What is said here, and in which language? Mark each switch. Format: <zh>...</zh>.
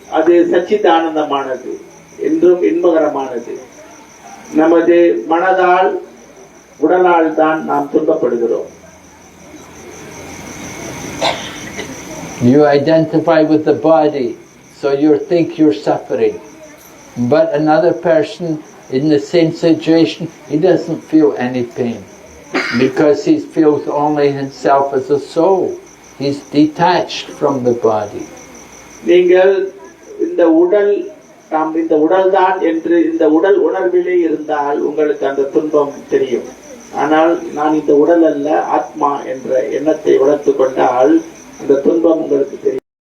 <ta>அது சச்சிதானந்தமானது, என்றும் இன்பகரமானது. நமது மனதால் உடலால் தான் நாம் துன்பப்படுகிறோம்.</ta> <en>You identify with the body, so you think you're suffering. But another person in the same situation, he doesn't feel any pain because he feels only himself as a soul. He's detached from the body.</en> <ta>நீங்கள் இந்த உடல் நாம் இந்த உடல் தான் என்று இந்த உடல் உணர்விலே இருந்தால் உங்களுக்கு அந்த துன்பம் தெரியும். ஆனால் நான் இந்த உடல் அல்ல, ஆத்மா என்ற எண்ணத்தை வளர்த்து கொண்டால் அந்த துன்பம் உங்களுக்கு தெரியும்.</ta>